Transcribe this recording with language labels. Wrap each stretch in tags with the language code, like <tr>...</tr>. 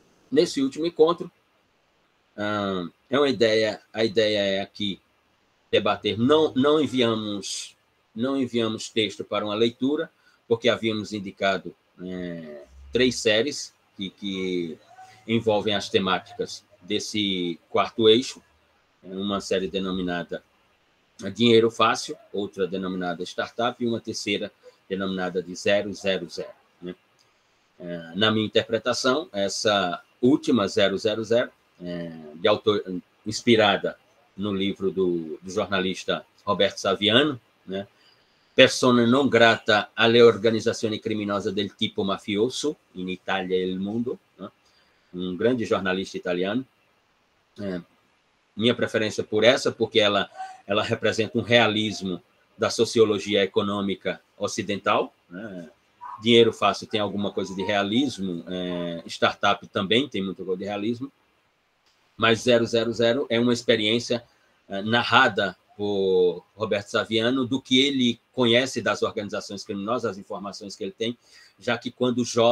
<pt>Nesse último encontro, é uma ideia, a ideia é aqui debater, não enviamos texto para uma leitura, porque havíamos indicado 3 séries que envolvem as temáticas desse quarto eixo, uma série denominada Dinheiro Fácil, outra denominada Startup e uma terceira denominada de 000. Né? Na minha interpretação, essa última 000, de autor, inspirada no livro do jornalista Roberto Saviano, né?</pt> <it>Persona non grata alle organizzazioni criminose del tipo mafioso, in Italia e il mundo, né?</it> <pt>Um grande jornalista italiano. Minha preferência por essa, porque ela representa um realismo da sociologia econômica ocidental, né? Dinheiro Fácil tem alguma coisa de realismo, Startup também tem muita coisa de realismo, mas 000 é uma experiência narrada por Roberto Saviano do que ele conhece das organizações criminosas, as informações que ele tem, já que quando</pt>